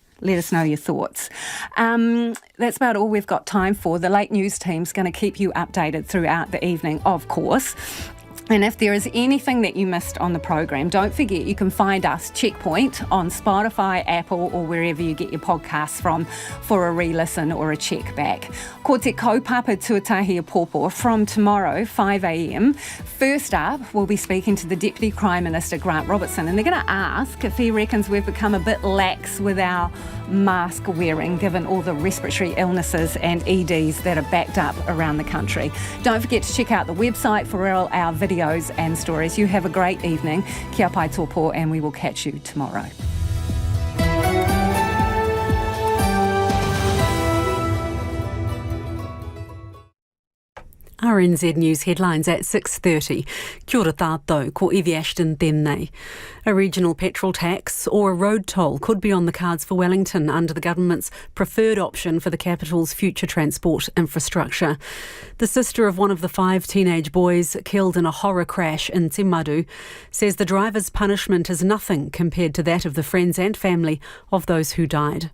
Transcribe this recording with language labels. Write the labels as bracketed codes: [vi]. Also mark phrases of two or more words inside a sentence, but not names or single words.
[en] Let us know your thoughts. That's about all we've got time for. The late news team's going to keep you updated throughout the evening, of course. And if there is anything that you missed on the program, don't forget you can find us, Checkpoint, on Spotify, Apple or wherever you get your podcasts from for a re-listen or a check back. [mi] Ko te kaupapa tuatahi a pōpō [en] from tomorrow, [mi] 5 a.m. [en] First up, we'll be speaking to the Deputy Prime Minister, Grant Robertson, and they're going to ask if he reckons we've become a bit lax with our mask wearing, given all the respiratory illnesses and EDs that are backed up around the country. Don't forget to check out the website for all our videos and stories. You have a great evening. [mi] Kia pai tōpō, [en] and we will catch you tomorrow. RNZ News headlines at 6:30. [mi] Kia ora tātou, ko Evie Ashton tēnei. [en] A regional petrol tax or a road toll could be on the cards for Wellington under the government's preferred option for the capital's future transport infrastructure. The sister of one of the 5 teenage boys killed in a horror crash in Timaru says the driver's punishment is nothing compared to that of the friends and family of those who died.